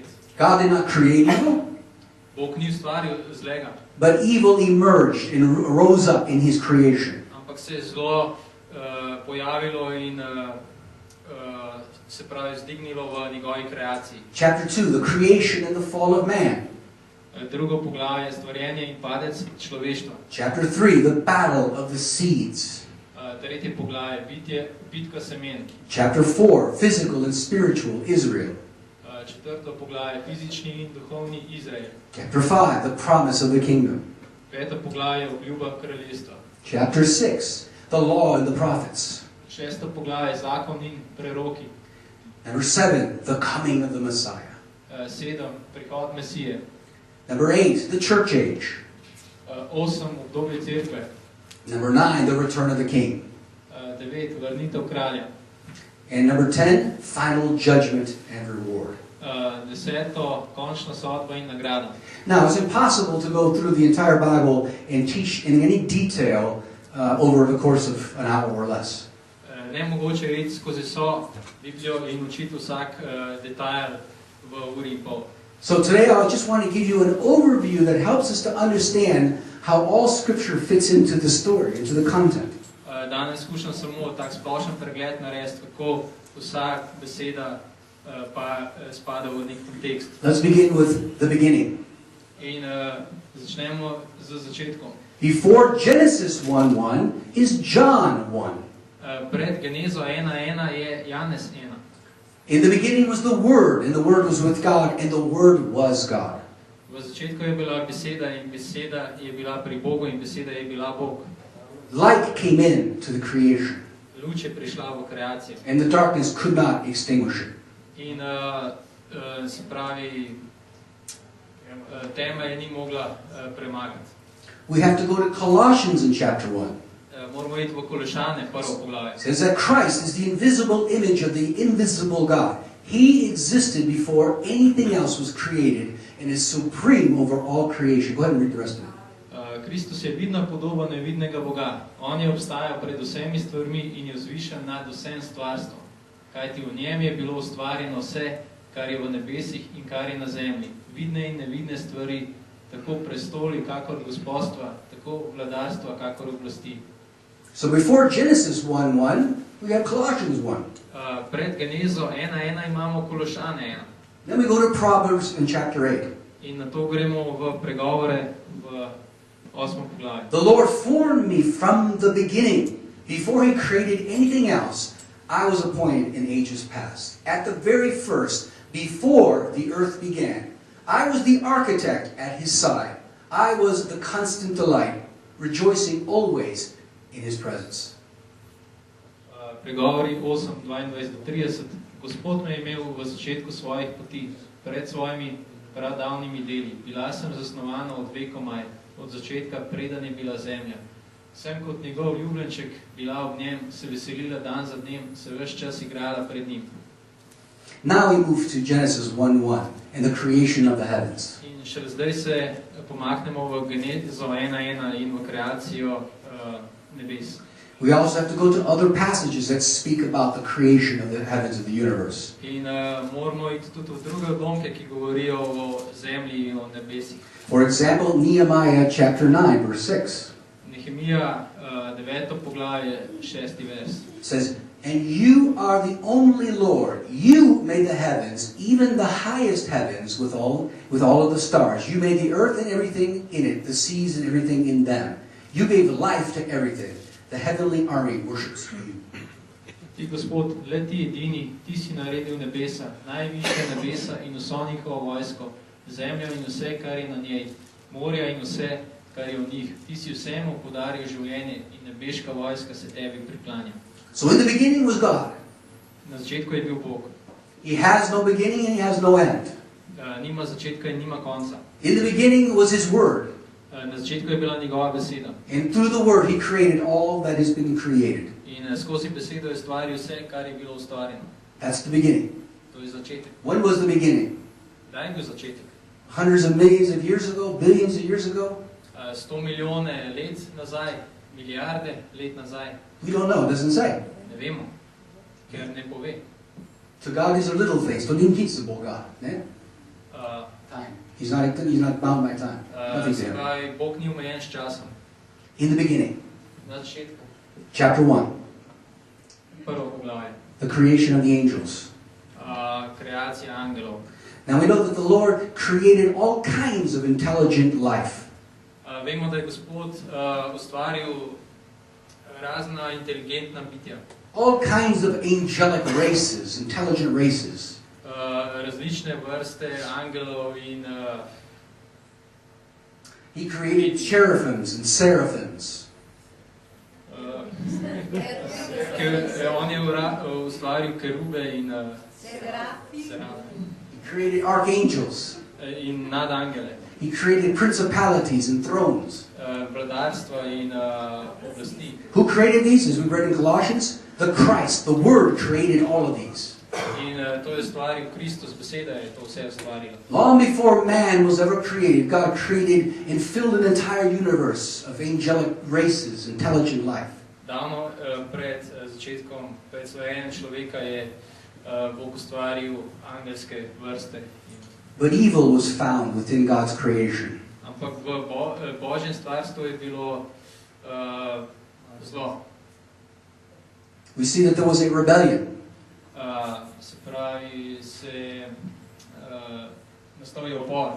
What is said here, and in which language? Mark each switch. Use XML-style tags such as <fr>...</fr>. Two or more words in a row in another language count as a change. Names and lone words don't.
<en>God did not create evil.</en> <sl>Bog ni ustvaril zlega.</sl> <en>But evil emerged and rose up in His creation.</en> <sl>Ampak se je zlo pojavilo in se pravi zdignilo v njegovi kreaciji.</sl> <en>Chapter 2, the creation and the fall of man.</en> <sl>Drugo poglavje, stvarjenje in padec človeštva.</sl> <en>Chapter 3, the battle of the seeds.</en> <sl>Tretje poglavje, bitka semen.</sl> <en>Chapter 4, physical and spiritual Israel.</en> <sl>Četrto poglavje, fizični in duhovni Izrael.</sl> <en>Chapter 5, the promise of the kingdom.</en> <sl>Peto poglavje, obljuba kraljestva.</sl> <en>Chapter 6, the law and the prophets.</en> <sl>6. poglavje, zakon in preroki.</sl> <en>Number 7, the coming of the Messiah.</en> <sl>7. prihod Mesije.</sl> <en>Number 8, the church age.</en> <sl>8. obdobje cerkve.</sl> <en>Number 9, the return of the king.</en> <sl>9. vrnitev kralja.</sl> <en>And number 10, final judgment and reward.</en> <sl>10. končna sodba in nagrada.</sl> <en>Now, it's impossible to go through the entire Bible and teach in any detail over the course of an hour or less.</en> <sl>Nemogoče je iti skozi vso Biblijo in učiti vsak detajl v uri in pol.</sl> <en>So today I just want to give you an overview that helps us to understand how all Scripture fits into the story, into the content.</en> <sl>Danes skušam samo tak splošen pregled narediti, kako vsak beseda pa spada v nek kontekst.</sl> <en>Let's begin with the beginning.</en> <sl>In začnemo z začetkom.</sl> <en>Before Genesis 1:1 is John 1.</en> <sl>Pred Genezo 1:1 je Janez 1.</sl> <en>In the beginning was the Word, and the Word was with God, and the Word was God.</en> <sl>V začetku je bila beseda in beseda je bila pri Bogu in beseda je bila Bog.</sl> <en>Light came in to the creation,</en> <sl>Luč je prišla v kreacijo.</sl> <en>and the darkness could not extinguish it.</en> <sl>In se pravi, tema je ni mogla premagati.</sl> <en>We have to go to Colossians in chapter 1.</en> <sl>Moramo iti v Kološane, prvo poglavje.</sl> <en>It says that Christ is the invisible image of the invisible God. He existed before anything else was created and is supreme over all creation. Go ahead and read the rest of it.</en> <sl>Kristus je vidna podoba nevidnega Boga. On je obstajal pred vsemi stvarmi in je vzvišen nad vsem stvarstvom. Kajti v njem je bilo ustvarjeno vse, kar je v nebesih in kar je na zemlji. Vidne in nevidne stvari, tako prestoli, kakor gospodstva, tako vladarstva, kakor oblasti.</sl> <en>So before Genesis 1:1, we have Colossians 1.</en> <sl>Pred Genezo 1:1 imamo Kološane 1.</sl> <en>Then we go to Proverbs in chapter 8.</en> <sl>In na to gremo v pregovore v 8. poglavju.</sl> <en>The Lord formed me from the beginning. Before He created anything else, I was appointed in ages past. At the very first, before the earth began, I was the architect at His side. I was the constant delight, rejoicing always in His presence.</en> <sl>Pregovori 8, 22-30. Gospod me je imel v začetku svojih poti, pred svojimi pradavnimi deli. Bila sem zasnovana od vekomaj, od začetka, preden je bila zemlja. Sem kot njegov ljubljenček bila ob njem, se veselila dan za dnem, se ves čas igrala pred njim.</sl> <en>Now we move to Genesis 1:1 and the creation of the heavens.</en> <sl>In šele zdaj se pomaknemo v Genezo 1:1 in v kreacijo nebes.</sl> <en>We also have to go to other passages that speak about the creation of the heavens of the universe.</en> <sl>In moramo iti tudi v druge odlomke, ki govorijo o zemlji in o nebesih.</sl> <en>For example, Nehemiah chapter 9, verse 6.</en> <sl>Nehemija 9. poglavje 6. vers.</sl> <en>Says, "And you are the only Lord. You made the heavens, even the highest heavens with all of the stars. You made the earth and everything in it, the seas and everything in them. You gave life to everything. The heavenly army worships you."</en> <sl>Ti, Gospod, le ti edini, ti si naredil nebesa, najvišja nebesa in vso njihovo vojsko, zemljo in vse, kar je na njej, morja in vse, kar je v njih. Ti si vsemu podaril življenje in nebeška vojska se tebi priklanja.</sl> <en>So in the beginning was God.</en> <sl>Na začetku je bil Bog.</sl> <en>He has no beginning and He has no end.</en> <sl>Nima začetka in nima konca.</sl> <en>In the beginning was His Word.</en> <sl>Na začetku je bila njegova beseda.</sl> <en>And through the Word He created all that has been created.</en> <sl>In skozi besedo je stvaril vse, kar je bilo ustvarjeno.</sl> <en>That's the beginning.</en> <sl>To je začetek.</sl> <en>When was the beginning?</en> <sl>Kdaj je bil začetek?</sl> <en>Hundreds of millions of years ago? Billions of years ago?</en> <sl>100 milijone let nazaj, milijarde let nazaj.</sl> <en>We don't know. It doesn't say.</en> <sl>Ne vemo, ker ne pove.</sl> <en>To God these are little things.</en> <sl>To njim nič se Boga. Ne?</sl> <en>Time. He's not bound by time. Nothing</en> <sl>Se</sl> <en>there.</en> <sl>pravi, Bog ni omejen s časom.</sl> <en>In the beginning.</en> <sl>Na začetku.</sl> <en>Chapter 1.</en> <sl>Prvo poglavje.</sl> <en>The creation of the angels.</en> <sl>Kreacija angelov.</sl> <en>Now we know that the Lord created all kinds of intelligent life.</en> <sl>Vemo, da je Gospod ustvaril razna inteligentna bitja.</sl> <en>All kinds of angelic races, intelligent races.</en> <sl>Različne vrste angelov in</sl> <en>He created cherubims and seraphims.</en> <sl>On je ustvaril kerube in serafe.</sl> <en>He created archangels.</en> <sl>In nadangele.</sl> <en>He created principalities and thrones.</en> <sl>Vladarstva in oblasti.</sl> <en>Who created these? As we read in Colossians, the Christ, the Word, created all of these.</en> <sl>In to je stvaril Kristus, beseda je to vse ustvarila.</sl> <en>Long before man was ever created, God created and filled an entire universe of angelic races, intelligent life.</en> <sl>Davno pred začetkom stvarjenja človeka je Bog ustvaril angelske vrste.</sl> <en>But evil was found within God's creation.</en> <sl>Ampak v Božjem stvarstvu je bilo zlo.</sl> <en>We see that there was a rebellion.</en> <sl>Se pravi, nastal je upor.</sl>